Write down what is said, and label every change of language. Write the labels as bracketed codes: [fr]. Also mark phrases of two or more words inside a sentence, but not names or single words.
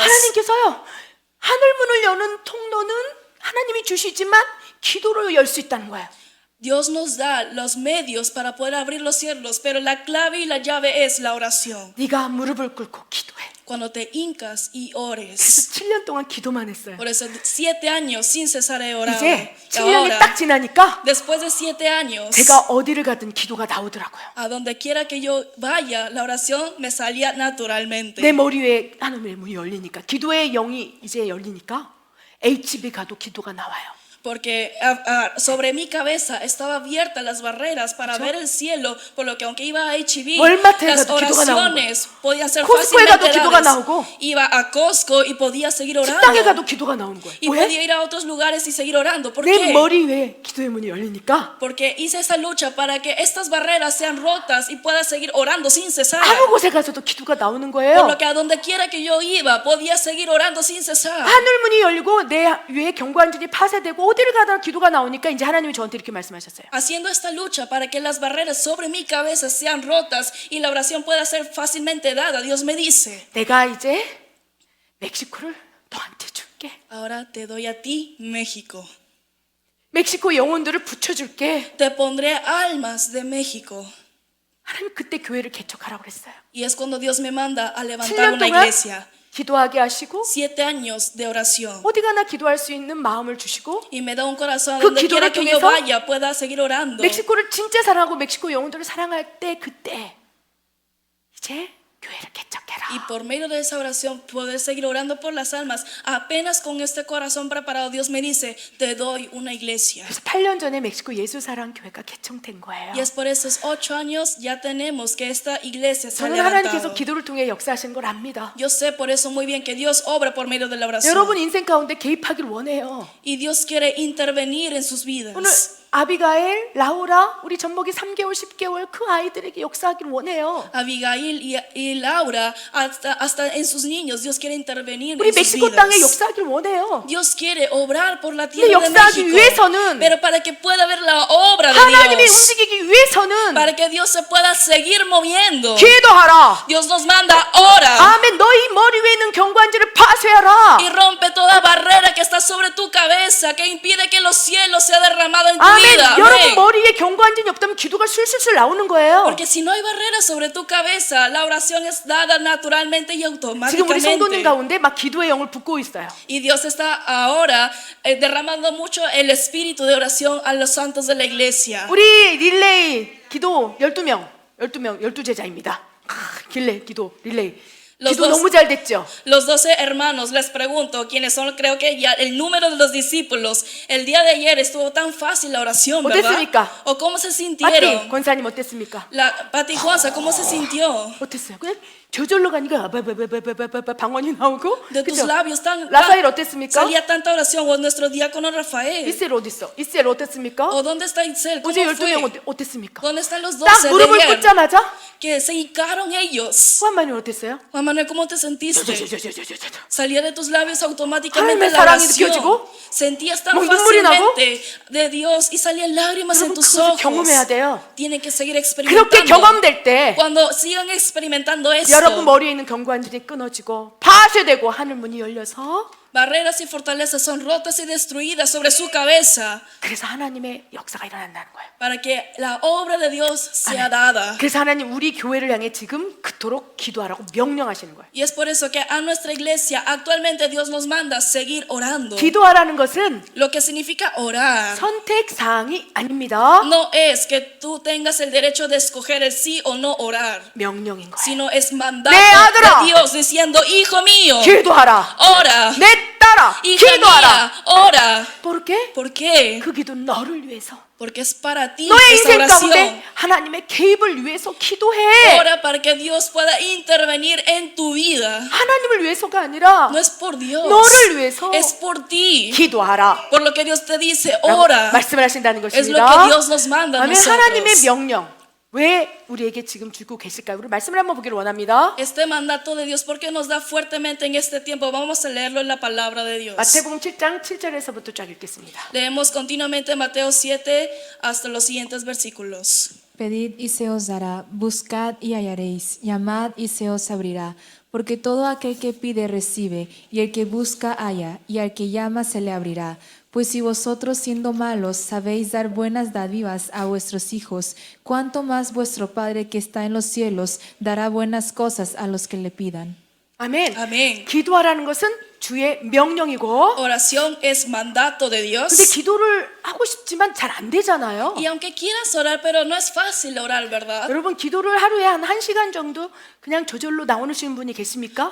[ko] 하나님께서요, 하늘문을 여는 통로는 하나님이 주시지만 기도로 열 수 있다는 거예요. [es] Dios nos da los medios para poder abrir los cielos, pero la clave y la llave es la oración. [ko] 네가 무릎을 꿇고 기도해. [es] Cuando te hincas y [ko] 그래서 [es] ores. [ko] 7년 동안 기도만 했어요. [es] Por eso 7 años sin cesar he orado. [ko] 이제 [es] Y [ko] 7년이 [es] ahora, [ko] 딱 지나니까 [es] después de 7 años, [ko] 제가 어디를 가든 기도가 나오더라고요. [es] a donde quiera que yo vaya, la oración me salía naturalmente. [ko] 내 머리 위에 하나님의 문이 열리니까, 기도의 영이 이제 열리니까 HB 가도 기도가 나와요. [es] Porque sobre mi cabeza estaba abierta las barreras para ver el cielo, por lo que aunque iba a HIV, [ko] 월마트에 [es] las [ko] 가도 기도가 [es] oraciones podían ser [ko] 코스코에 [es] fácilmente [ko] 가도 기도가 [es] dadas. [ko] 나오고, [es] Iba a Costco y podía seguir [ko] 식당에 [es] orando. [ko] 가도 기도가 나오는 거예요. [es] Y [ko] 왜? [es] podía ir a otros lugares y seguir orando. ¿Por [ko] 내 [es] qué? [ko] 머리 위에 기도의 문이 열리니까 [es] Porque hice esa lucha para que estas barreras sean rotas y pueda seguir orando sin cesar. [ko] 아무 곳에 가서도 기도가 나오는 [es] Por [ko] 거예요. [es] lo que a donde quiera que yo iba, podía seguir orando sin cesar. [ko] 하늘문이 열리고 내 위에 경관진이 파쇄되고 어디를 가다 기도가 나오니까 이제 하나님이 저한테 이렇게 말씀하셨어요. [es] Haciendo esta lucha para que las barreras sobre mi cabeza sean rotas y la oración pueda ser fácilmente dada, Dios me dice, [ko] 내가 이제 멕시코를 너한테 줄게. [es] ahora te doy a ti, México. [ko] 멕시코 영혼들을 붙여줄게. [es] Te pondré almas de México. [ko] 하나님 그때 교회를 개척하라고 그랬어요. [es] Y es cuando Dios me manda a levantar [ko] 7년 [es] una [ko] 동안 [es] iglesia. [ko] 기도하게 하시고 [es] 7 años de oración. [ko] 어디 가나 기도할 수 있는 마음을 주시고 [es] Y me da un corazón a [ko] 그 [es] donde [ko] 기도를 [es] quiera que yo [ko] 통해서 [es] vaya pueda seguir orando. [ko] 멕시코를 진짜 사랑하고 멕시코 영혼들을 사랑할 때 그때 이제 교회를 개척해라. [es] Y por medio de esa oración poder seguir orando por las almas. Apenas con este corazón preparado Dios me dice, te doy una iglesia. [ko] 그래서 8년 전에 멕시코 예수사랑교회가 개청된 거예요. [es] Y es por esos 8 años ya tenemos que esta iglesia se ha [ko] 저는 하나님께서 [es] levantado. [ko] 기도를 통해 역사하시는 걸 압니다. [es] Yo sé por eso muy bien que Dios obra por medio de la oración. [ko] 여러분 인생 가운데 개입하길 원해요. [es] Y Dios quiere intervenir en sus [ko] 오늘 [es] vidas. [ko] 아비가일, 라우라, 우리 젖먹이 3개월, 10개월 그 아이들에게 역사하길 원해요. [es] Abigail y Laura, hasta en sus niños, Dios quiere intervenir [ko] 우리 [es] en sus [ko] 멕시코 땅에 [es] vidas. [ko] 역사하길 원해요. [es] Dios quiere obrar por la [ko] 근데 [es] tierra de [ko] 역사하기 [es] México. [ko] 위해서는 [es] Pero para que pueda ver la obra de [ko] 하나님이 [es] Dios, [ko] 움직이기 위해서는 [es] para que Dios se pueda seguir moviendo, [ko] 기도하라. [es] Dios nos manda ora [ko] 아멘. 너희 머리 위에 있는 경관지를 파쇄하라. [es] y rompe toda barrera que está sobre tu cabeza que impide que los cielos sea derramado en tu [ko] 아멘. [es] vida. [ko] 여러분 [es] Amén. [ko] 머리에 경관진이 없다면 기도가 술술술 나오는 거예요. [es] Porque si no hay barreras sobre tu cabeza, la oración es dada naturalmente y [ko] 지금 우리 성도님 [es] automáticamente. [ko] 가운데 막 기도의 영을 붓고 있어요. [es] Y Dios está ahora derramando mucho el espíritu de oración a los santos de la iglesia. [ko] 우리 릴레이 기도 12명, 12제자입니다. 릴레이 기도 릴레이. [es] Los [ko] 기도 [es] dos- [ko] 너무 잘 됐죠? [es] Los 12 hermanos, les pregunto, quiénes son, creo que ya el número de los discípulos, el día de ayer estuvo tan fácil la oración, ¿verdad? [ko] 어땠습니까? [es] ¿O cómo se [ko] 파티 [es] sintieron? [ko] 권사님 어땠습니까? [es] La Pati Juanza, ¿cómo se sintió? [ko] 어땠어요? 그냥 저절로 가니까 방언이 나오고 [es] De tus [ko] 그죠? [es] labios tan [ko] 라사엘 어땠습니까? [es] salía tanta oración. O nuestro diácono Rafael. [ko] 이스엘 어디 있어? 이스엘 어땠습니까? [es] ¿O dónde está Itzel? ¿Cómo [ko] 어제 12명 [es] fue? [ko] 어땠습니까? [es] ¿Dónde están los [ko] 딱 [es] 12 de [ko] 무릎을 [es] ayer? [ko] 꿇자마자 [es] Que se hincaron ellos. [ko] 후한마님 어땠어요? [es] Juan Manuel, ¿cómo te sentiste? 저저저저저저. Salía de tus labios automáticamente [ko] 하나님의 [es] la [ko] 사랑이 [es] oración. [ko] 느껴지고 [es] Sentías tan [ko] 막 눈물이 나고 [es] fácilmente de Dios y salían lágrimas en [ko] 여러분 [es] tus [ko] 그것을 [es] ojos. [ko] 경험해야 돼요. [es] Tienen que seguir [ko] 그렇게 [es] experimentando. [ko] 경험될 때 [es] Cuando sigan experimentando esto, [ko] 여러분 머리에 있는 경관들이 끊어지고 파쇄되고 하늘 문이 열려서 [es] barreras y fortalezas son rotas y destruidas sobre su cabeza [ko] 그래서 하나님의 역사가 일어난다는 거예요. [es] para que la obra de Dios sea dada. [ko] 그래서 하나님 우리 교회를 향해 지금 그토록 기도하라고 명령하시는 거예요. [es] Y es por eso que a nuestra iglesia actualmente Dios nos manda seguir orando. [ko] 기도하라는 것은 [es] Lo que significa orar [ko] 선택 사항이 아닙니다. [es] no es que tú tengas el derecho de escoger el sí o no orar, [ko] 명령인 거예요. [es] sino es mandato [ko] 내 아들아! [es] de Dios diciendo, hijo mío, [ko] 기도하라. [es] ora, [ko] 내 딸아, [es] hija [ko] 기도하라. [es] mía, ora. ¿Por qué? ¿Por qué? [ko] 그 기도는 너를 위해서. [es] Porque es para ti [ko] 너의 [es] esta [ko] 인생 가운데 [es] oración. [ko] 하나님의 개입을 위해서 기도해. [es] Ora para que Dios pueda intervenir en tu vida. [ko] 하나님을 위해서가 아니라 [es] No es por Dios, [ko] 너를 위해서 [es] es por ti. [ko] 기도하라. [es] Por lo que Dios te dice, [ko] 라고 [es] ora. [ko] 말씀을 하신다는 [es] Es lo [ko] 것입니다. [es] que Dios nos manda a [ko] 아멘. 하나님의 [es] nosotros. [ko] 명령 왜 우리에게 지금 주고 계실까요? 우리 말씀을 한번 보기를 원합니다. [es] Este mandato de Dios, porque nos da fuertemente en este tiempo. Vamos a leerlo en la palabra de Dios. [ko] 마태복음 7장 7절에서부터 쫙 읽겠습니다. [es] Leemos continuamente Mateo 7 hasta los siguientes versículos. Pedid y se os dará, buscad y hallaréis, llamad y se os abrirá. Porque todo aquel que pide recibe, y el que busca halla, y al que llama se le abrirá. Pues si vosotros siendo malos sabéis dar buenas dádivas a vuestros hijos, cuánto más vuestro Padre que está en los cielos dará buenas cosas a los que le pidan. [ko] 아멘. 아멘. 기도하라는 것은 주의 명령이고 [es] Oración es mandato de Dios. [ko] 근데 기도를 하고 싶지만 잘 안 되잖아요. [es] Y aunque quieras orar, pero no es fácil orar, ¿verdad? [ko] 여러분 기도를 하루에 한 1시간 정도 그냥 저절로 나오시는 분이 계십니까?